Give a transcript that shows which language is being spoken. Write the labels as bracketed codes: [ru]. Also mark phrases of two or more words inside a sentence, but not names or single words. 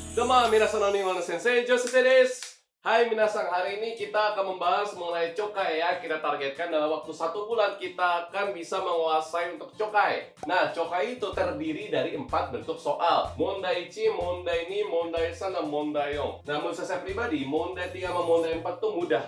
[ja] どうも、皆さんこんにちは、先生ジョセフです. [id] Hai minasan, hari ini kita akan membahas mengenai chokai ya. Kita targetkan dalam waktu 1 bulan kita akan bisa menguasai untuk chokai. Nah, chokai itu terdiri dari 4 bentuk soal. Mondai 1, mondai 2, mondai 3, dan mondai 4. Nah, menurut saya pribadi, mondai 3 sama mondai 4 tuh mudah.